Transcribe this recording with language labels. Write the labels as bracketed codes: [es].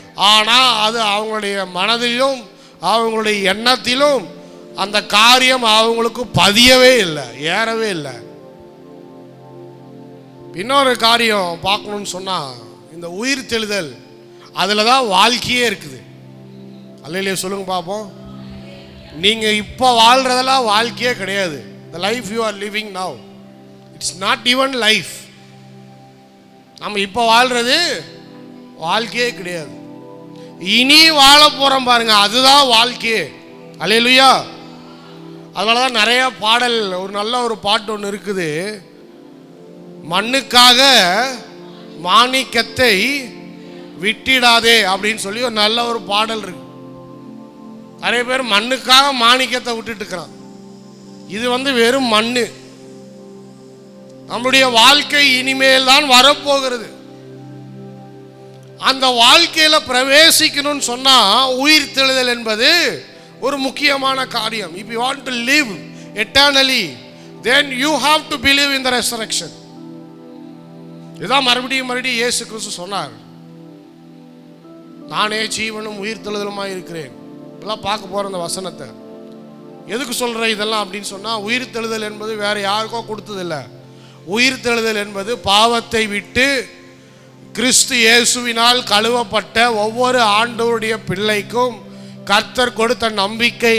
[ta] ஆனால் அது அவங்களுடைய மனதிலும் அவங்களுடைய எண்ணத்திலும் அந்த காரியம் அவங்களுக்கு பதியவே இல்லை, ஏறவே இல்லை. இன்னொரு காரியம் பார்க்கணும்னு சொன்னால், இந்த உயிர்த்தெழுதல் அதில் தான் வாழ்க்கையே இருக்குது. அல்லையிலே சொல்லுங்க பார்ப்போம். நீங்கள் இப்போ வாழ்கிறதெல்லாம் வாழ்க்கையே கிடையாது. [en] The life you are living now, it's not even life. [ta] நம்ம இப்போ வாழ்கிறது வாழ்க்கையே கிடையாது. இனி வாழ போகிறோம் பாருங்க, அதுதான் வாழ்க்கையே. அல்லேலூயா. அதனால தான் நிறையா பாடல், ஒரு நல்ல ஒரு பாட்டு ஒன்று இருக்குது, மண்ணுக்காக மாணிக்கத்தை விட்டிடாதே அப்படின்னு சொல்லி ஒரு நல்ல ஒரு பாடல் இருக்கு. நிறைய பேர் மண்ணுக்காக மாணிக்கத்தை விட்டுட்டு இருக்கிறான். இது வந்து வெறும் மண்ணு. நம்முடைய வாழ்க்கை இனிமேல் தான் வரப்போகிறது. அந்த வாழ்க்கையில பிரவேசிக்கணும்னு சொன்னா உயிர் தெழுதல் என்பது ஒரு முக்கியமான காரியம். [en] If you want to live eternally, then you have to believe in the resurrection. [ta] இதான் மறுபடியும் இயேசு கிறிஸ்து சொன்னார், நானே ஜீவனும் உயிர் தெழுதலுமாய் இருக்கிறேன். இப்பெல்லாம் பார்க்க போற அந்த வசனத்தை எதுக்கு சொல்ற இதெல்லாம் அப்படின்னு சொன்னா, உயிர் தெழுதல் என்பது வேற யாருக்கோ கொடுத்ததில்லை. உயிர் தெழுதல் என்பது பாவத்தை விட்டு கிறிஸ்து இயேசுவினால் கழுவப்பட்ட ஒவ்வொரு ஆண்டவருடைய பிள்ளைக்கும் கர்த்தர் கொடுத்த நம்பிக்கை.